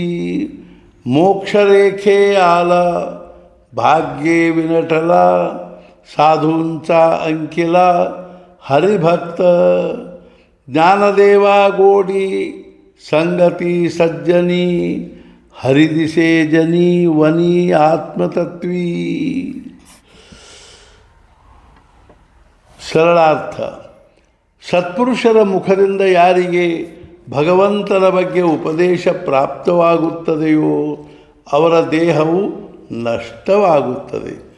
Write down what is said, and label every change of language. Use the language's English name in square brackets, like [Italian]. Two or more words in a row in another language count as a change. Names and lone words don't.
[Marathi] मोक्षरेखे आला भाग्ये विनटला, साधूंचा अंकिला हरिभक्त. ज्ञानदेवा गोडी संगती सज्जनी, हरिदिसे जनी वनी आत्मतत्वी. [Kannada] ಸರಳಾರ್ಥ. ಸತ್ಪುರುಷರ ಮುಖದಿಂದ ಯಾರಿಗೆ ಭಗವಂತನ ಬಗ್ಗೆ ಉಪದೇಶ ಪ್ರಾಪ್ತವಾಗುತ್ತದೆಯೋ ಅವರ ದೇಹವು ನಷ್ಟವಾಗುತ್ತದೆ.